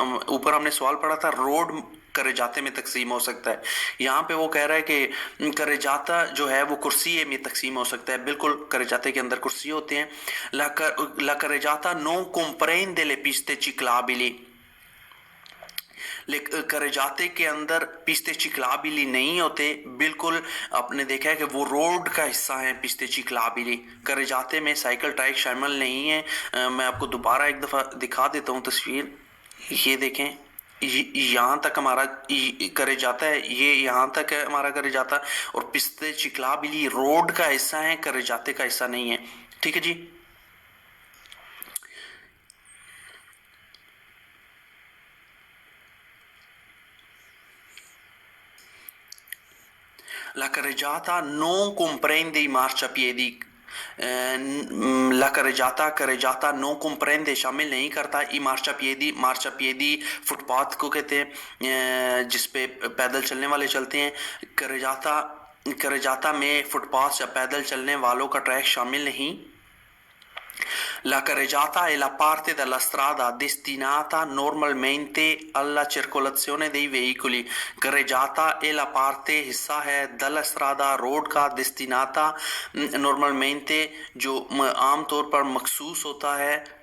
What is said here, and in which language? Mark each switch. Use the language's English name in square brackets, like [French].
[Hindi] ऊपर हमने सवाल पढ़ा था रोड करेजाते में तकसीम हो सकता है। यहाँ पे वो कह रहा है कि करेजाता जो है वो कुर्सी में तकसीम हो सकता है। बिल्कुल, करेजाते के अंदर कुर्सी होते हैं। [Italian] ला करेजाता non comprende le piste ciclabili। [Hindi] करेजाते के अंदर पिस्ते चिकलाबिली नहीं होते। बिल्कुल, आपने देखा है कि वो रोड का हिस्सा है पिस्ते चिकलाबिली। करेजाते में साइकिल ट्रैक शामिल नहीं है। मैं आपको दोबारा एक दफ़ा दिखा देता हूँ तस्वीर। ये देखें, यहाँ तक हमारा करे जाता है, ये यहाँ तक है हमारा करे जाता है, और पिस्ते चिकलाबिली रोड का हिस्सा है, करे जाते का हिस्सा नहीं है। ठीक है जी। [Italian] La carreggiata non comprende i marciapiedi। [Hindi] La करेजाता no comprende शामिल नहीं करता ई मार्चापिएदी फुटपाथ को कहते हैं जिस पे पैदल चलने वाले चलते हैं। करेजाता में फुटपाथ या पैदल चलने वालों का ट्रैक शामिल नहीं। [Italian] La carreggiata è la parte della strada destinata normalmente alla circolazione dei veicoli। carreggiata è la parte [Hindi] हिस्सा है [Italian] della strada [Hindi] रोड का [Italian] destinata normalmente [Hindi] जो आम तौर पर मखसूस होता है।